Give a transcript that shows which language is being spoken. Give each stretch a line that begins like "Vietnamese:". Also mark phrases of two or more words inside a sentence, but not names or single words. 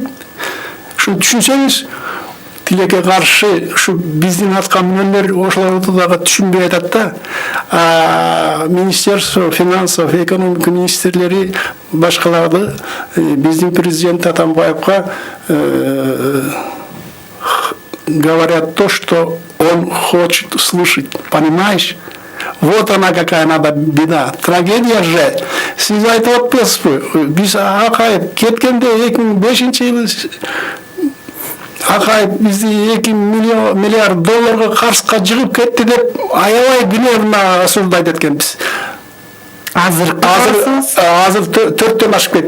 Kyrgyz: Шуну түшүнсөңүз, тилекке каршы ушу биздин аткаминерлер ошолорду дагы түшүнбөй атат да.
Russian: Министерство финансов,
Kyrgyz: экономика министрлери башкаларды биздин президент Атамбаевга
Russian: говорят то, что он хочет слушать, понимаешь? Вот она какая надо беда. Трагедия же.
Kyrgyz: Сиз айтып атпайсызбы? Биз Акаев кеткенде 2005-жылы Акаев бизди 2 миллиард долларга карызга жыгып кетти деп аябай
Russian: гневно осуждать
Kyrgyz: эткенбиз. Азыр 4-төн ашып кетти.